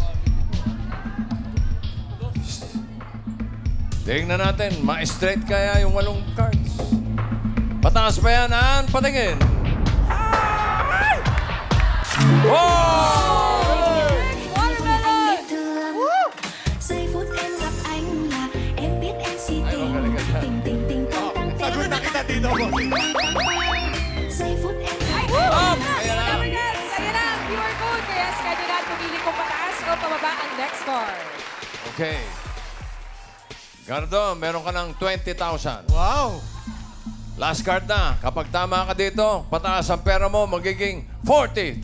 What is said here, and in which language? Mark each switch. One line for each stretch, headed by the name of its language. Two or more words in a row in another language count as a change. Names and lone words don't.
Filipino: Tingnan natin, ma-straight kaya yung 8 cards. Pataas ba yan, Ann? Patingin. Wow! Watermelon.
Vietnamese: Giây phút em gặp anh là em biết em si tình tình tình tình tăng tăng
Filipino: Sagot na kita dito, bossing.
Vietnamese: giây phút em
Filipino: Up! Ayan na. Ayan na. QR code. Kaya schedule na pumili kung pataas o pababa ang next card. Okay. Gardo, meron ka ng 20,000. Wow!
English: Last card
Filipino: na. Kapag tama ka dito, pataas ang pera mo, magiging 40,000